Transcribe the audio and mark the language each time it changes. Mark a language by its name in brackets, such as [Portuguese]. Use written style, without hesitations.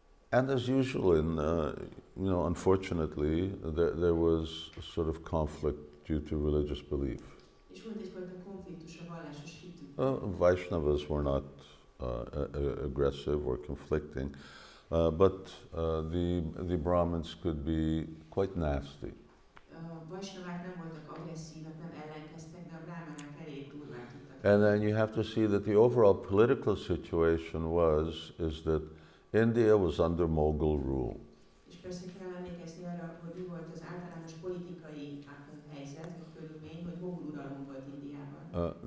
[English] And as usual, unfortunately, there was a sort of conflict due to religious belief. [Hungarian] És volt egyfajta konfliktus a vallásos hitük. [English] Vaishnavas were not aggressive or conflicting, but the Brahmins could be quite nasty. [Hungarian] A vaisnavák nem voltak agresszívak, nem ellenkeztek, de a brahmanák elég durván tudtak. [English] And then you have to see that the overall political situation is that India was under Mughal rule. [Hungarian] És persze kell emlékezni arra, hogy mi volt az általános politikai helyzet, vagy körülmény, hogy mogul uralom volt Indiában.